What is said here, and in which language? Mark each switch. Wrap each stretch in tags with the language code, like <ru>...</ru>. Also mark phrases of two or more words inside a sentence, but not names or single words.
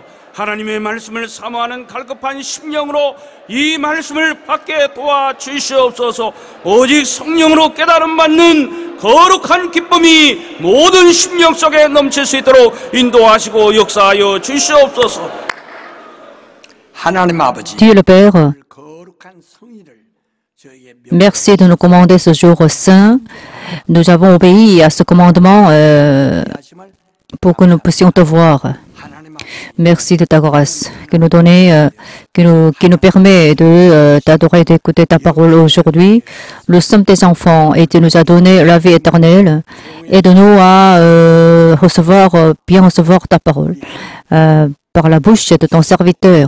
<ko>하나님의 말씀을 사모하는 갈급한 심령으로 이 말씀을 받게 도와주시옵소서. 오직 성령으로 깨달음 받는 거룩한 기쁨이 모든 심령 속에 넘칠 수 있도록 인도하시고 역사하여 주시옵소서. 하나님 아버지</ko> <fr>Dieu le Père,</fr> <ko>거룩한 성의를 저에게</ko> <fr>merci de nous commander ce jour saint. Nous avons obéi à ce commandement</fr> <ko>명하심을</ko> <fr>pour que nous puissions te voir.</fr> <ko>하나님 아버지</ko> <fr>Merci de ta grâce qui nous permet de t'adorer, d'écouter ta parole aujourd'hui. Nous sommes tes enfants et tu nous as donné la vie éternelle. Aide-nous à bien recevoir ta parole par la bouche de ton serviteur.</fr>